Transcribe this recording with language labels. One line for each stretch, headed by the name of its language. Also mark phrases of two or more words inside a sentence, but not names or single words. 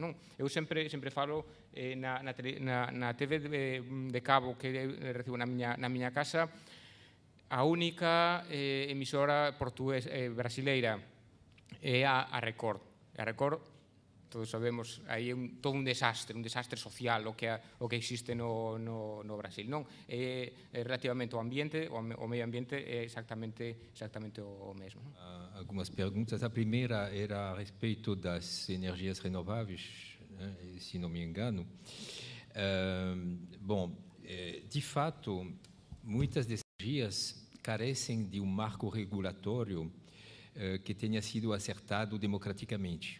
Galician: Eu sempre falo na TV de cabo que recibo na miña casa, a única emisora brasileira é a Record. A Record, todos sabemos, aí é todo un desastre social o que existe no Brasil. Non é relativamente ao ambiente, ao medio ambiente, é exactamente o mesmo.
Portuguese: Algumas perguntas. A primeira era a respeito das energias renováveis, se não me engano. Bom, de fato, muitas dessas energias carecem de um marco regulatório que tenha sido acertado democraticamente.